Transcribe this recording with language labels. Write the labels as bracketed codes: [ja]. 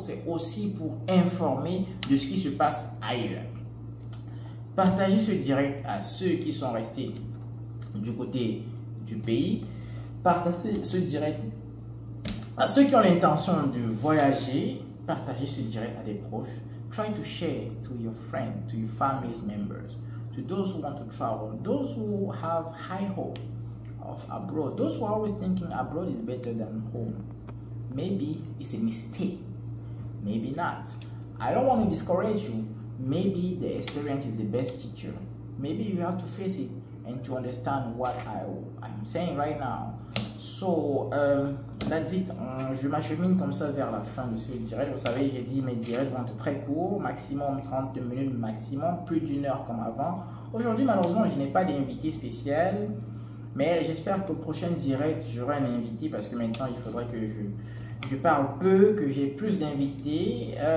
[fr] C'est aussi pour informer de ce qui se passe ailleurs. Partagez ce direct à ceux qui sont restés du côté du pays. Partagez ce direct à ceux qui ont l'intention de voyager. Partagez ce direct à des proches. [en] Try to share to your friends, to your family members, to those who want to travel, those who have high hope of abroad, those who are always thinking abroad is better than home. Maybe it's a mistake, maybe not. I don't want to discourage you. Maybe the experience is the best teacher. Maybe you have to face it and to understand what I'm saying right now. So, that's it. [fr] Je m'achemine comme ça vers la fin de ce direct. Vous savez, j'ai dit mes directs vont être très courts, maximum 30 minutes, maximum, plus d'une heure comme avant. Aujourd'hui, malheureusement, je n'ai pas d'invité spécial, mais j'espère qu'au prochain direct, j'aurai un invité parce que maintenant, il faudrait que je parle peu, que j'ai plus d'invités.